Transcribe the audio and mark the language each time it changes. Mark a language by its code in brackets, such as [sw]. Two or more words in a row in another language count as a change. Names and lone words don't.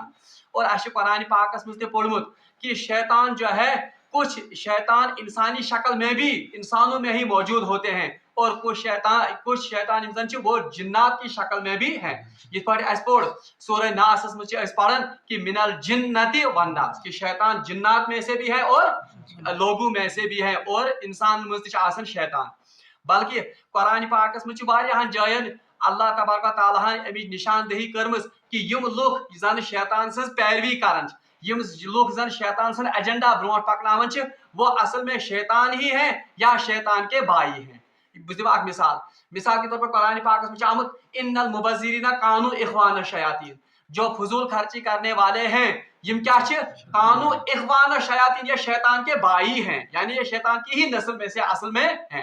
[ur] اور [ks] اچھے قرآن پاکس مجھ پوڑمت [ur] کہ شیطان جو ہے کچھ شیطان انسانی شکل میں بھی انسانوں میں ہی موجود ہوتے ہیں اور کچھ شیطان انسان وہ جنات کی شکل میں بھی ہیں. [ks] یہ پڑھ اس پڑھ سورہ ناس مجھ پڑھن کہ [ar] من الجنت والناس [ks] کہ [ur] شیطان جنات میں سے بھی ہے [ks] اور لوگوں میں سے بھی ہے اور انسان مجھ آسن شیطان. بلکہ قرآن پاکس مجھ واریاہن جائن اللہ تبارک و تعالیٰ امی نشاندہی کرمز کہ یم لوگ زن شیطان سن پیروی کرن یم لوگ زن شیطان سن ایجنڈا برونٹ پکناون [ur] وہ اصل میں شیطان ہی ہیں یا شیطان کے بھائی ہیں. بس دماغ مثال کے طور پر قرآن پاک میں آمد [ar] ان المبذرین کانوا اخوان الشیاطین [ur] جو فضول خرچی کرنے والے ہیں [ks] یم کیا [ar] کانوا اخوان الشیاطین [ur] یہ شیطان کے بھائی ہیں یعنی یہ شیطان کی ہی نسل میں سے اصل میں ہیں.